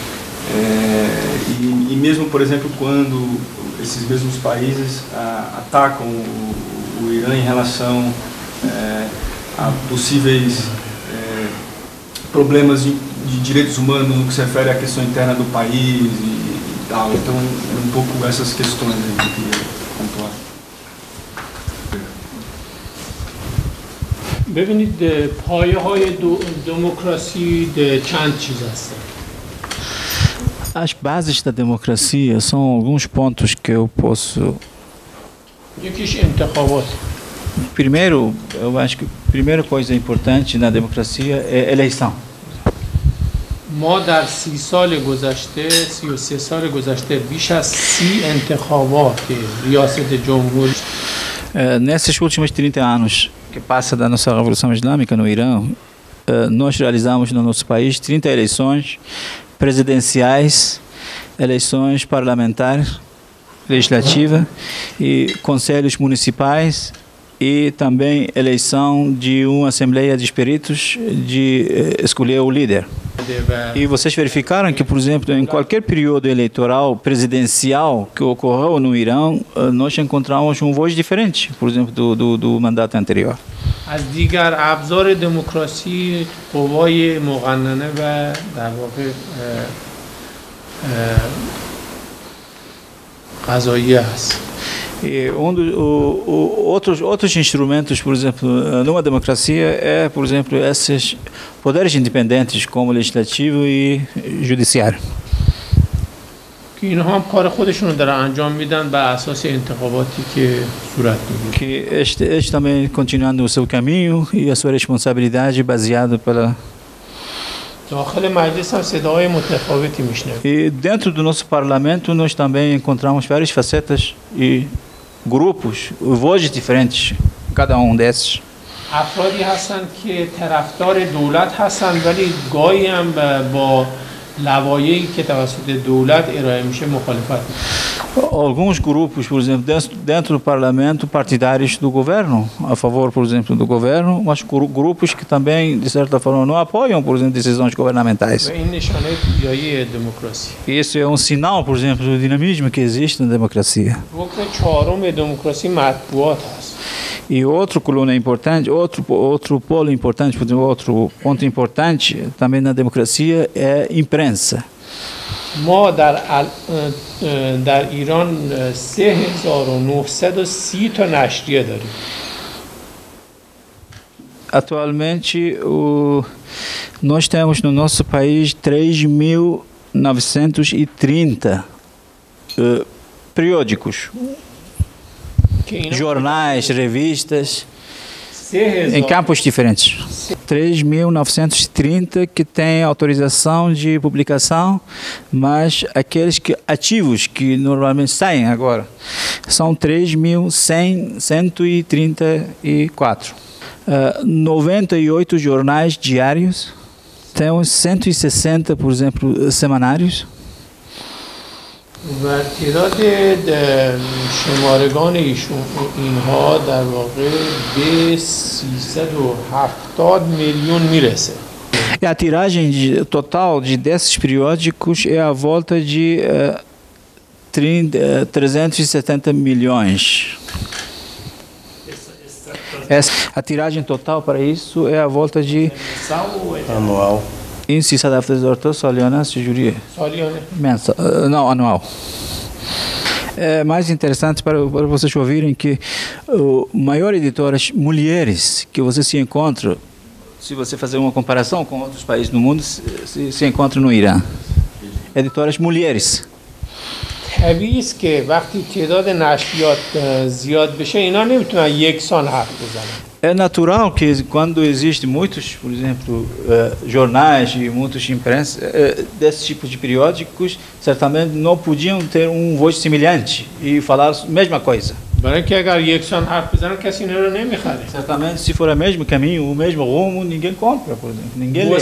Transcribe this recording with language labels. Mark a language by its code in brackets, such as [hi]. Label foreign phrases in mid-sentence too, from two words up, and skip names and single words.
[pt] E mesmo, por exemplo, quando esses mesmos países atacam o Irã em relação a possíveis problemas de direitos humanos no que se refere à questão interna do país e tal. Então, um pouco essas questões aí que eu queria pontuar. [fa] ببینید پایه های دموکراسی چند چیز هستن. [pt] As bases da democracia são alguns pontos que eu posso... [fa] یکیش انتخابات. [pt] Primeiro, eu acho que a primeira coisa importante na democracia é eleição. [fa] ما در 30 سال گذشته 33 سال گذشته بیش از 30 انتخابات ریاست جمهوری [pt] Nesses últimos 30 anos que passa da nossa Revolução Islâmica no Irã, nós realizamos no nosso país 30 eleições presidenciais, eleições parlamentares, legislativas e conselhos municipais e também eleição de uma Assembleia de Espíritos de escolher o líder. E vocês verificaram que, por exemplo, em qualquer período eleitoral presidencial que ocorreu no Irã, nós encontramos voz diferente, por exemplo, do mandato anterior. [fa] از دیگر ابزار دموکراسی قوای مقننه و در واقع قضاییه هست. [pt] E outros instrumentos, por exemplo, numa democracia é, por exemplo, esses poderes independentes como legislativo e judiciário. [fa] که اینها هم کار خودشون رو دارن انجام میدن بر اساس انتخاباتی که صورت میگیره. [pt] Que este também continuando o seu caminho e a sua responsabilidade baseado pela [fa] داخل مجلس هم صداهای متفاوتی میشنویم. [pt] E dentro do nosso parlamento nós também encontramos várias facetas e grupos, vozes diferentes, cada desses. [fa] افرادی هستن که طرفدار دولت هستن ولی گاهی هم با لوایحی که توسط دولت ارائه میشه مخالفت میکنه. [pt] Alguns grupos, por exemplo, dentro do parlamento, partidários do governo, a favor, por exemplo, do governo, mas grupos que também, de certa forma, não apoiam, por exemplo, decisões governamentais. [fa] و این نشانه پویایی دموکراسی. [pt] Isso é um sinal, por exemplo, do dinamismo que existe na democracia. [fa] رکن چهارم دموکراسی مطبوعات هست. [pt] E outra coluna importante, outro polo importante, por exemplo, outro ponto importante também na democracia é a imprensa. [fa] ما در ایران 3930 تا نشریه داریم. [pt] Atualmente, nós temos no nosso país 3.930 periódicos, jornais, revistas, em campos diferentes. 3.930 que têm autorização de publicação, mas aqueles ativos que normalmente saem agora são 3.134. 98 jornais diários, temos 160, por exemplo, semanários. [fa] و تعداد شمارگان اینها در واقع به 370 میلیون میرسه. [pt] E a tiragem total desses periódicos é a volta de 370 milhões. A tiragem total para isso é a volta de... Anual. [fa] این 370 سالیانه است چجوریه؟ سالیانه. [pt] Não, anual. É mais interessante para vocês ouvirem que maiores editoras mulheres que você se encontra, se você fazer uma comparação com outros países do mundo, se encontra no Irã. Editoras mulheres. [fa] طبیعی است که وقتی تعداد نشریات زیاد بشه اینا نمیتونن یکسان حرف بزنن. [pt] É natural que quando existem muitos, por exemplo, jornais e muitos imprensa desse tipo de periódicos, certamente não podiam ter voz semelhante e falar a mesma coisa. [fa] برای اینکه اگر یکسان حرف بزنن کسی اینا رو نمیخره. [pt] Certamente se for o mesmo caminho, o mesmo rumo, ninguém compra, por exemplo, ninguém lê.